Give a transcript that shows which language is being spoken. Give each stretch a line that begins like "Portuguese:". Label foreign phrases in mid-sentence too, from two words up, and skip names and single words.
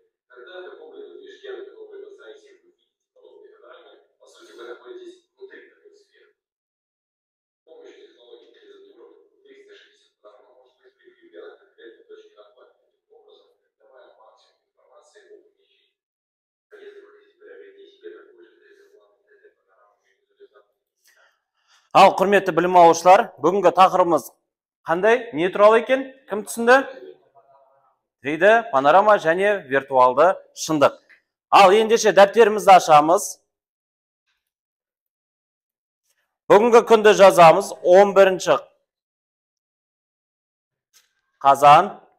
Russian: Когда в каком-либо движке, на каком-либо сайте вы видите подобные панорамы, по сути, вы находитесь внутри такой сферы. С помощью технологии 360 панорама может быть прикреплена к конкретной точке на плане. Таким образом, давая максимум информации о помещении. Если вы хотите приобрести себе такой же для панорамы визуализации.
Kazakh: Ал, құрметті білім алушылар, бүгінгі тақырыбымыз қандай? Не туралы екен? Кім түсінді? 3D панорама және виртуалды шындық. Ал, ендеше дәптерімізді ашамыз. Бүгінгі күнді жазамыз 11 қазан.